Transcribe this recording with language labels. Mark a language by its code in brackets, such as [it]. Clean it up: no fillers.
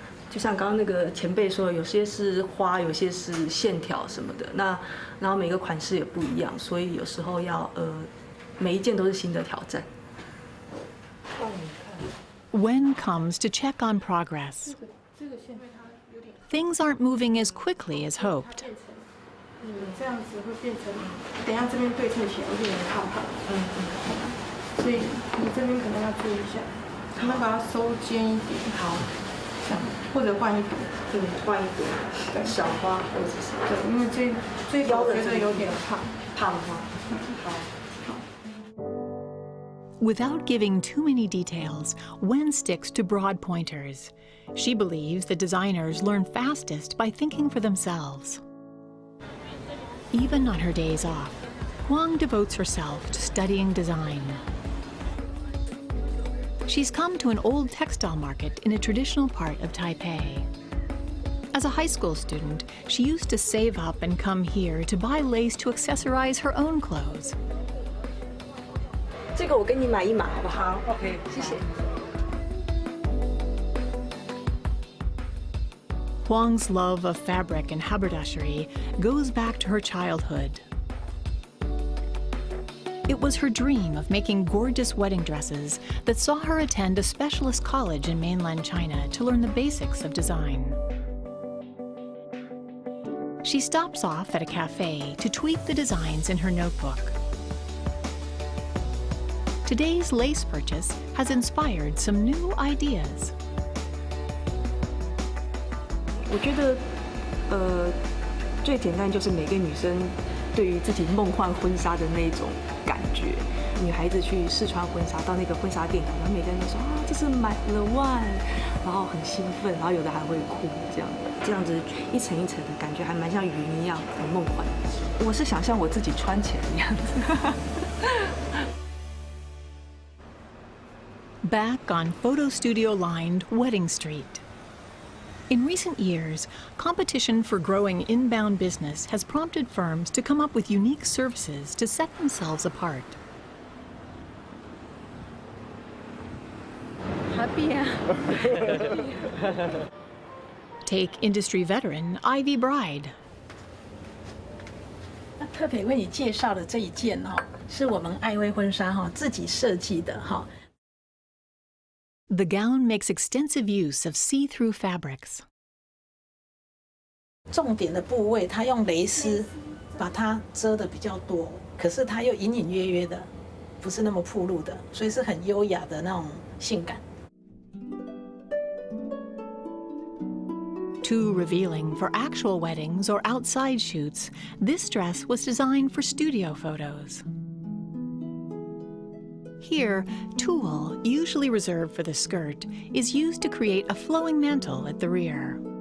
[zh] 就像刚刚那个前辈说的，有些是花，有些是线条什么的。然后每个款式也不一样，所以有时候要每一件都是新的挑战。 [en] Wen comes to check on progress. Things aren't moving as quickly as hoped. [zh] 这样子会变成，等一下这边对称起来会变成胖胖。所以你这边可能要注意一下，可能把它收尖一点。好，这样，或者换一朵。换一朵。对，小花或者是。对，因为这个我觉得有点胖花。好。 [en] Without giving too many details, Wen sticks to broad pointers. She believes that designers learn fastest by thinking for themselves. Even on her days off, Huang devotes herself to studying design. She's come to an old textile market in a traditional part of Taipei. As a high school student, she used to save up and come here to buy lace to accessorize her own clothes. [zh] 这个我给你买一码，好不好？OK，谢谢。 [en] Huang's love of fabric and haberdashery goes back to her childhood. It was her dream of making gorgeous wedding dresses that saw her attend a specialist college in mainland China to learn the basics of design. She stops off at a cafe to tweak the designs in her notebook. Today's lace purchase has inspired some new ideas. [zh] 我觉得，最简单就是每个女生对于自己梦幻婚纱的那种感觉。女孩子去试穿婚纱，到那个婚纱店，然后每个人都说啊，这是买了one，然后很兴奋，然后有的还会哭，这样子一层一层的感觉，还蛮像云一样，很梦幻。我是想象我自己穿起来的样子。 [en] Back on photo studio-lined Wedding Street. In recent years, competition for growing inbound business has prompted firms to come up with unique services to set themselves apart. Happy. Take industry veteran Ivy Bride. [zh] 那特别为你介绍的这一件哦，是我们艾薇婚纱哈自己设计的哈。 [en] The gown makes extensive use of see-through fabrics. [zh] 重点的部位，它用蕾丝把它遮得比较多，可是它又隐隐约约的，不是那么暴露的，所以是很优雅的那种性感。 [en] Too revealing for actual weddings or outside shoots, this dress was designed for studio photos. Here, tulle, usually reserved for the skirt, is used to create a flowing mantle at the rear.